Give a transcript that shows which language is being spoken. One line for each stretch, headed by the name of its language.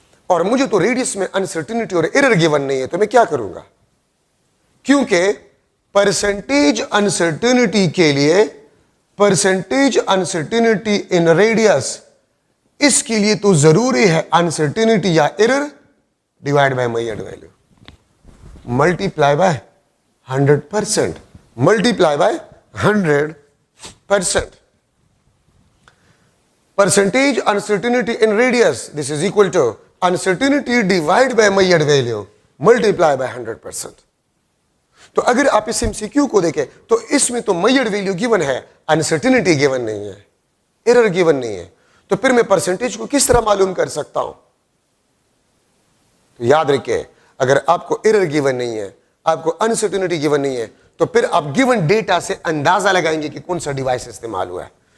Urdu: اور مجھے تو ریڈیس میں انسرٹینٹی اور ایرر گیون نہیں ہے, تو میں کیا کروں گا؟ کیونکہ پرسنٹیج انسرٹینٹی کے لیے, پرسنٹیج انسرٹینٹی ان ریڈیس, اس کے لیے تو ضروری ہے انسرٹینٹی یا error divide by measured value multiply by 100%, multiply by 100%.
English: Percentage uncertainty in radius, this is equal to uncertainty divided by measured value multiply by 100%.
Urdu: تو اگر آپ اس MCQ کو دیکھیں تو اس میں تو measured value given ہے, uncertainty given نہیں ہے, error given نہیں ہے, تو پھر میں percentage کو کس طرح معلوم کر سکتا ہوں؟ تو یاد رکھیں, اگر آپ کو error given نہیں ہے, آپ کو uncertainty given نہیں ہے, تو پھر آپ given data سے اندازہ لگائیں گے کہ کون سا ڈیوائس استعمال ہوا ہے.